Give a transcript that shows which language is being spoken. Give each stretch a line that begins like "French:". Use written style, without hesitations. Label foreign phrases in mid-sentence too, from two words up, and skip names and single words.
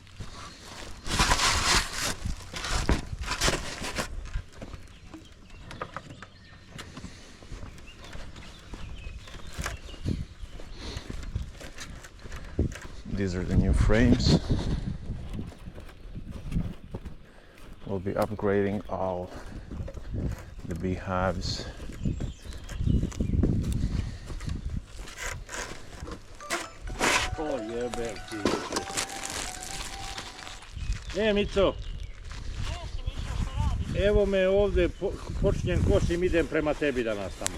English: These are the new frames. We'll be upgrading all the beehives.
Croatian: Oh jebem ti. Mico. Evo me ovdje, počinjem kosim, idem prema tebi danas tamo.